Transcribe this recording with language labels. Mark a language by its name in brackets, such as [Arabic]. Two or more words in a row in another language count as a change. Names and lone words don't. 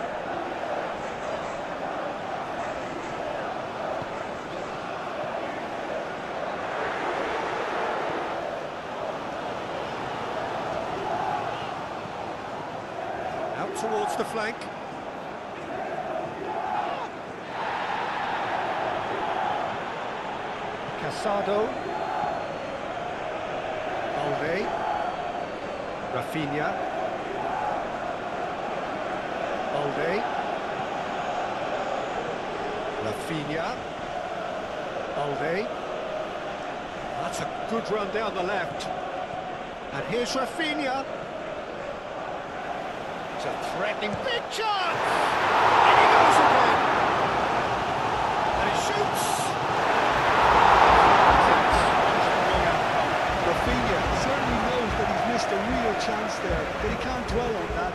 [English] Out towards the flank. Casado. Balde. Rafinha. Balde. Rafinha. Balde. That's a good run down the left. And here's Rafinha. It's a threatening big chance! And he goes again! And he shoots! Rafinha certainly knows that he's missed a real chance there, but he can't dwell on that.